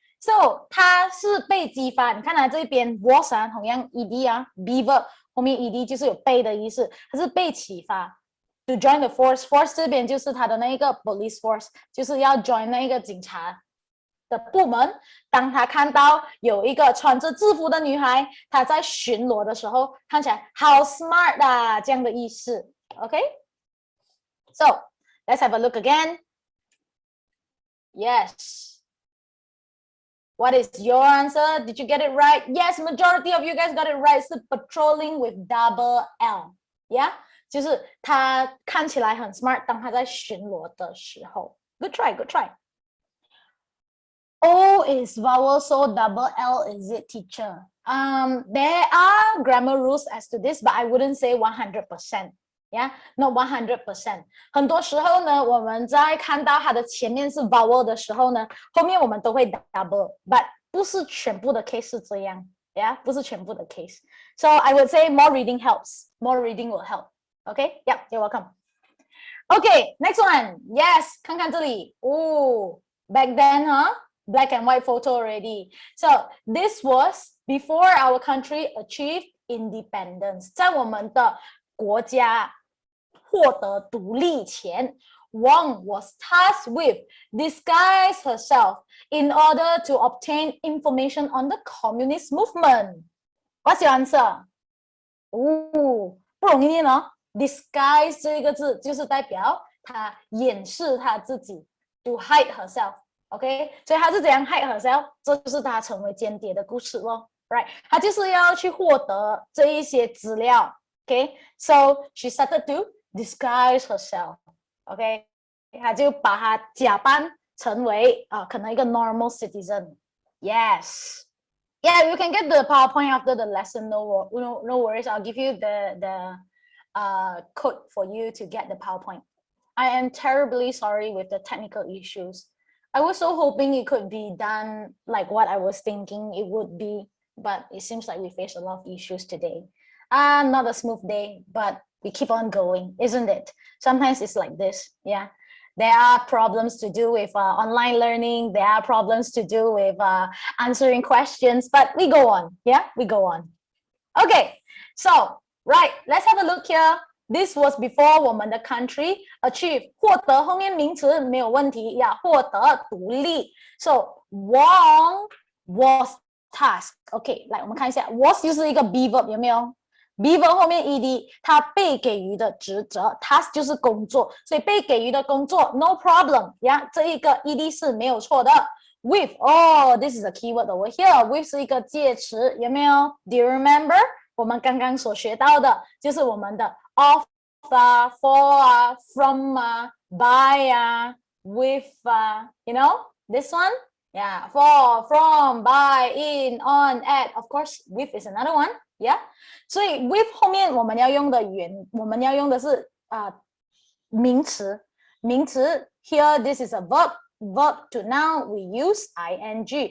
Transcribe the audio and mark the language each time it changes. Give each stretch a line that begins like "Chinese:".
Chinese: So 它是被激发，你看它这边 was 同样 ed ，be verb 后面 ed 就是有被的意思，它是被启发。
English: To join the force,
Chinese: force 这边就是它的那个 police force， 就是要 join 那个警察的部门。当他看到有一个穿着制服的女孩，她在巡逻的时候，看起来好 smart 啊，这样的意思。
English: OK。So, let's have a look again. Yes. What is your answer? Did you get it right? Yes, majority of you guys got it right. 是 patrolling with double L. Yeah?
Chinese: 就是他看起来很 smart 当他在巡逻的时候。
English: Good try, good try. O is vowel, so double L is it, teacher? There are grammar rules as to this, but I wouldn't say 100%。Yeah, not 100%.
Chinese: 很多时候呢，我们在看到它的前面是 vowel 的时候呢，后面我们都会 double, but 不是全部的 case 是这样 ，Yeah， 不是全部的 case.
English: So I would say more reading helps. More reading will help. Okay, yeah, you're welcome. Okay, next one. Yes,
Chinese: 看看这里。
English: Oh, back then, black and white photo already. So this was before our country achieved independence.
Chinese: 在我们的国家获得独立前
English: Wong was tasked with disguise herself in order to obtain information on the communist movement. What's your answer?
Chinese: 不容易念哦。 Disguise 这个字就是代表她掩饰她自己
English: to hide herself.
Chinese: OK， 所以她是怎样 hide herself？这就是她成为间谍的故事咯。Right， 她就是要去获得这一些资料。
English: Okay, so she started to disguise herself.
Chinese: Okay, 她就把她假扮成为可能一个 normal citizen.
English: Yes. Yeah, you can get the PowerPoint after the lesson. No worries. I'll give you the code for you to get the PowerPoint. I am terribly sorry with the technical issues. I was so hoping it could be done like what I was thinking it would be, but it seems like we face a lot of issues today. Not a smooth day, but we keep on going, isn't it? Sometimes it's like this, yeah. There are problems to do with online learning. There are problems to do with answering questions, but we go on, yeah, we go on. Okay, so, right, let's have a look here. This was before
Chinese: 我们的 country achieve 获得后面名词没有问题呀，获得独立。
English: So Wong was tasked.
Chinese: OK， 来我们看一下 ，was 就是一个 be verb 有没有 ？be verb 后面 ed， 它被给予的职责 ，task 就是工作，所以被给予的工作 no problem 呀，这一个 ed 是没有错的。
English: With this is a keyword over here.
Chinese: With 是一个介词，有没有 ？
English: Do you remember？
Chinese: 我们刚刚所学到的就是我们的 of for from by
English: with you know this one, yeah, for, from, by, in, on, at, of course with is another one, yeah. 所以 with
Chinese: 后面我们要用的是名词
English: here this is a verb to noun we use ing